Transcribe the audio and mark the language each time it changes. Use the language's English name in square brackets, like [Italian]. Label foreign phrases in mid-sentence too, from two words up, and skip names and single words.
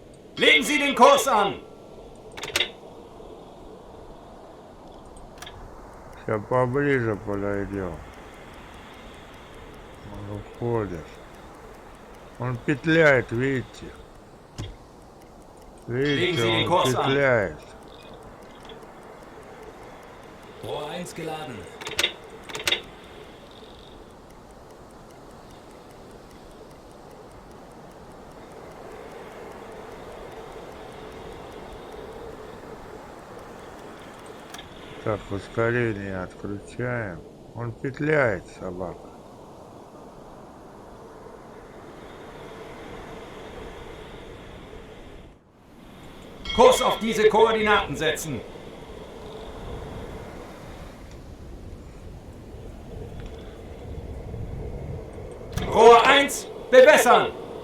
[German] Legen Sie den Kurs an! [Russian] Сейчас поближе подойдем. Он уходит. Он петляет, видите? Видите, [German] Legen Sie den [Russian] он [German] Kurs an. [Russian] петляет. [German] Rohr 1 geladen. [Russian] Так, ускорение отключаем. Он петляет, собака. [German] Kurs auf diese Koordinaten setzen. Rohr 1, bewässern!